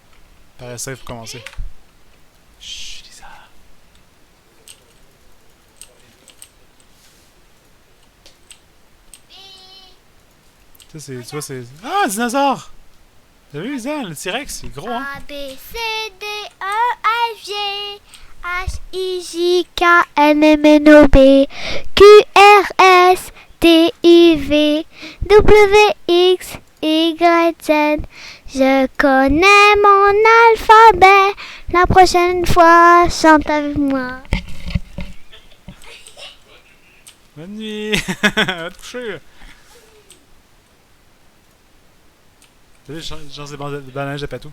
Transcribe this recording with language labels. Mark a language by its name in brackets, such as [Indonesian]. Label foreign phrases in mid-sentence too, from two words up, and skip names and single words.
[French] Par safe pour commencer. Chut, Lisa. P. Ça, c'est... Tu vois, c'est... Ah, un dinosaure! T'as vu, Lisa? Le T-Rex, il est gros, hein? A, B, C, D, E, F, G, H, I, J, K, L, M, N, O, B, Q, R, S, T, U, V, W, X, Y, Z. Je connais mon alphabet. La prochaine fois, chante avec moi. Bonne nuit! Va te coucher! T'as vu, genre des bananes de patou.